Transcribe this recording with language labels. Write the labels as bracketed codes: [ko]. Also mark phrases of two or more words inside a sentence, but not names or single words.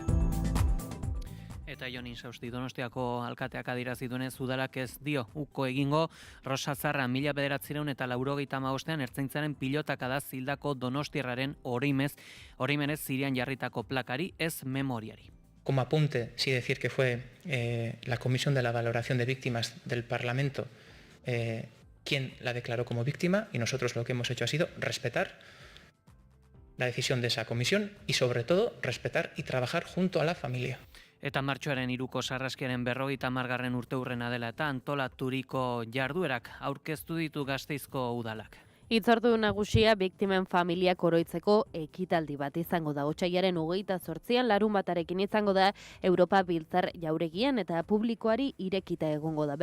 [eu] Eta Jon Insausti Donostiako alkateak adierazi duenez udalak ez dio uko egingo Rosa Zarra 1985ean ertzaintzaren pilotaka da zildako donostiarraren oroimenez Sirian jarritako plakari ez memoriari. [es] Como apunte, sí decir que fue la Comisión de la Valoración de Víctimas del Parlamento quien la declaró como víctima y nosotros lo que hemos hecho ha sido respetar la decisión de esa comisión y sobre todo respetar y trabajar junto a la familia. [eu] Eta martxoaren 3ko sarraskiaren 50. urteurrena dela eta antolaturiko jarduerak aurkeztu ditu Gasteizko udalak. Hitzordu nagusia biktimen familiak oroitzeko ekitaldi bat izango da. Otsailaren 28an larunbatarekin izango da Europa Biltzar jauregian eta publikoari irekita egongo da.